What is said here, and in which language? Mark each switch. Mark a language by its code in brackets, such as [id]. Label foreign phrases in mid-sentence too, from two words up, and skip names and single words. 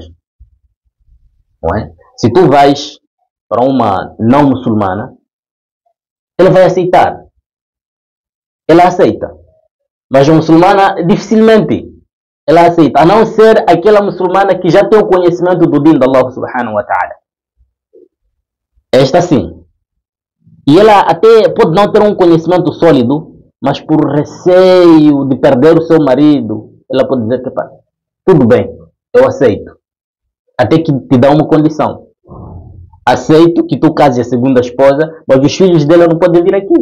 [pt] Não é? Se tu vais para uma não muçulmana, ela vai aceitar. Ela aceita. Mas a muçulmana dificilmente ela aceita, a não ser aquela muçulmana que já tem o conhecimento do din de [ar] الله سبحانه وتعالى. [pt] Esta sim. E ela até pode não ter um conhecimento sólido, mas por receio de perder o seu marido, ela pode dizer que pá, tudo bem, eu aceito. Até que te dá uma condição. Aceito que tu cases a segunda esposa, mas os filhos dela não podem vir aqui.